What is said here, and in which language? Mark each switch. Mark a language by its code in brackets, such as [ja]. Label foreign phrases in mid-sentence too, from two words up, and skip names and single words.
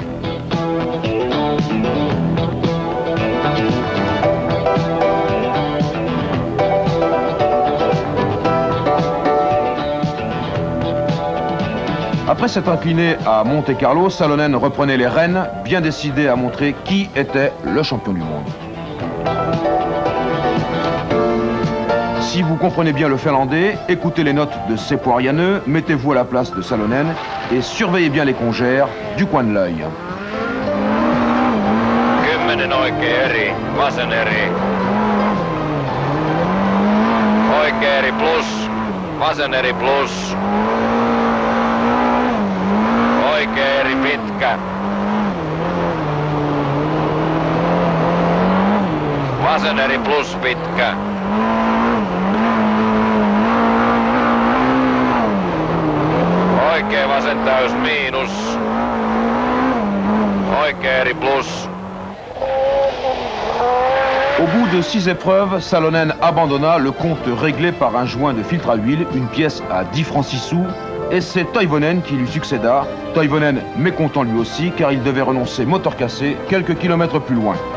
[fr] Après s'être incliné à Monte-Carlo, Salonen reprenait les rênes, bien décidé à montrer qui était le champion du monde. Si vous comprenez bien le finlandais, écoutez les notes de Seppo Arianeux, mettez-vous à la place de Salonen et surveillez bien les congères du coin de l'œil. [fi] 10 oikea eri, vasen eri. Oikea eri plus, vasen eri plus. Oikea eri pitkä. Vasen eri plus pitkä. Oikea vasen täys miinus. Oikea eri plus. [fr] Au bout de 6 épreuves, Salonen abandonna, le compte réglé par un joint de filtre à huile, une pièce à 10 francs 6 sous, et c'est Toivonen qui lui succéda. Toivonen mécontent lui aussi, car il devait renoncer moteur cassé quelques kilomètres plus loin.